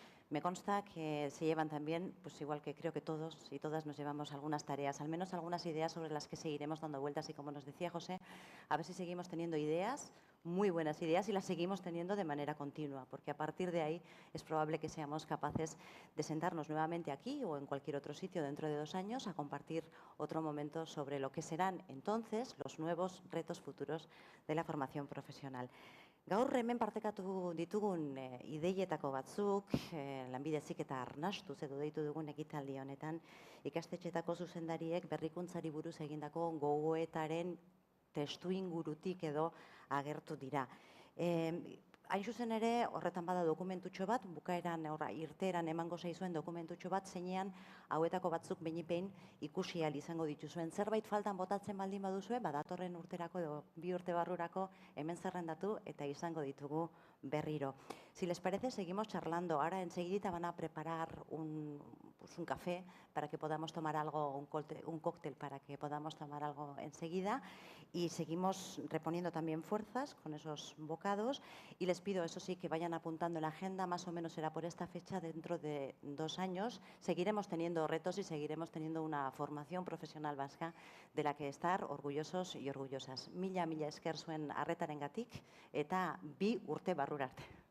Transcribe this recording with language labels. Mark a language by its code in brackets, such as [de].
[es] Me consta que se llevan también, pues igual que creo que todos y todas nos llevamos algunas tareas, al menos algunas ideas sobre las que seguiremos dando vueltas y como nos decía José, a ver si seguimos teniendo ideas, muy buenas ideas y las seguimos teniendo de manera continua, porque a partir de ahí es probable que seamos capaces de sentarnos nuevamente aquí o en cualquier otro sitio dentro de 2 años a compartir otro momento sobre lo que serán entonces los nuevos retos futuros de la formación profesional. [eu] Gaur hemen partekatu ditugun ideietako batzuk, lanbide heziketa arnastuz edo deitu dugun ekitaldi honetan, ikastetxeetako zuzendariek berrikuntzari buruz egindako gogoetaren testuingurutik edo agertu dira. Hain zuzen ere, horretan bada dokumentutxo bat, bukaeran, irteeran emango zaizuen dokumentutxo bat, zeinean hauetako batzuk behin ikusi ahal izango dituzuen. Zerbait faltan botatzen baldin baduzue, badatorren urterako edo 2 urte barrurako hemen zerrendatu eta izango ditugu berriro. [es] Si les parece, seguimos charlando. Ahora enseguida van a preparar un café para que podamos tomar algo, un cóctel para que podamos tomar algo enseguida y seguimos reponiendo también fuerzas con esos bocados y les pido, eso sí, que vayan apuntando la agenda, más o menos será por esta fecha, dentro de 2 años. Seguiremos teniendo retos y seguiremos teniendo una formación profesional vasca de la que estar orgullosos y orgullosas. [eu] Mila esker zuen arretarengatik eta 2 urte barrura arte.